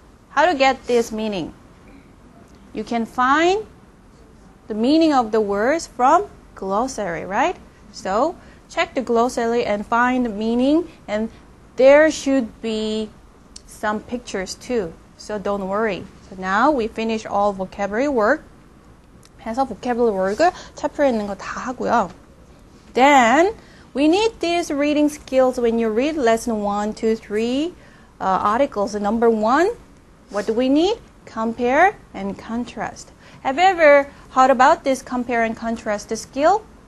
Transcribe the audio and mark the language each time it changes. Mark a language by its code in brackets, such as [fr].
[en] How to get this meaning? You can find the meaning of the words from glossary, right? So check the glossary and find the meaning, and there should be some pictures too. So don't worry. So now we finish all vocabulary work. [ko] 해서 vocabulary work을 챕터에 있는 거 다 하고요. [en] Then we need these reading skills when you read lesson 1, 2, 3 articles. Number 1, what do we need? Compare and contrast. Have you ever heard about this compare and contrast skill?